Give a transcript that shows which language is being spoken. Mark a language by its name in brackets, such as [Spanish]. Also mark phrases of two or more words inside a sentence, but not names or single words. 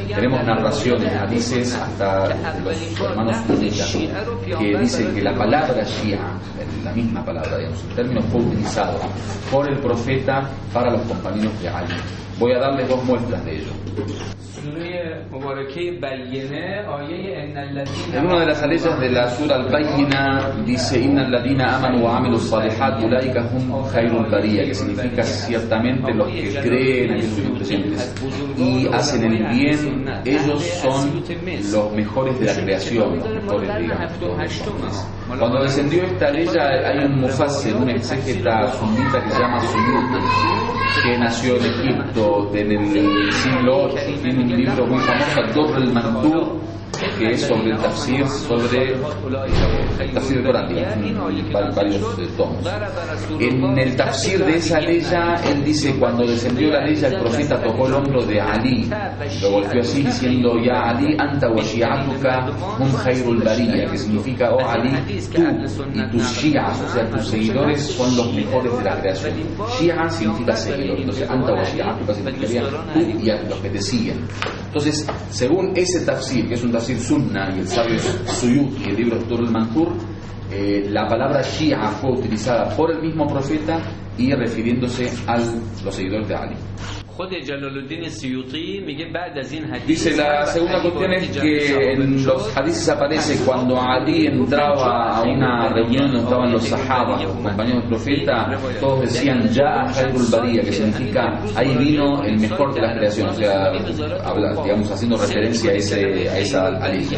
[Spanish] Tenemos narraciones, hadices hasta los hermanos sunitas que dicen que la palabra Shia, la misma palabra, digamos, el término fue utilizado por el profeta para los compañeros de Ali. Voy a darles dos muestras de ello. En una de las aleyas de la sura Al-Bayyina dice [Arabic] إن الذين آمنوا وعملوا الصالحات أولئك هم خير البرية, [Spanish] que significa ciertamente los que creen, aquellos creyentes y hacen el bien, ellos son los mejores de la creación, los mejores, digamos. Cuando descendió esta ley hay un mufassir, un exégeta sunita que se llama Suyuti, que nació en Egipto en el siglo VIII, tiene un libro muy famoso, Ad-Durr al-Mansur, que es sobre el tafsir, el tafsir del Corán, varios tomos. En el tafsir de esa ley, él dice, cuando descendió la ley, el profeta tocó el hombro de Ali, lo golpeó así diciendo, [Arabic] يا علي، أنت وشيعتك هم خير البرية, [Spanish] que significa, oh Ali, tú y tus shi'as, o sea, tus seguidores son los mejores de la creación. Shi'a significa seguidor, entonces [Arabic] أنت وشيعتك [Spanish] significaría tú y a los que te siguen. Entonces, según ese tafsir, que es un tafsir sunna, y el sabio Suyuti, el libro Tur al-Mantur, la palabra Shia fue utilizada por el mismo profeta y refiriéndose a los seguidores de Ali. Dice, la segunda cuestión es que en los hadices aparece cuando Ali entraba a una reunión donde estaban los sahabas, los compañeros del profeta, todos decían [Arabic] يا خير البرية, [Spanish] que significa ahí vino el mejor de la creación, o sea, digamos, haciendo referencia a esa alija.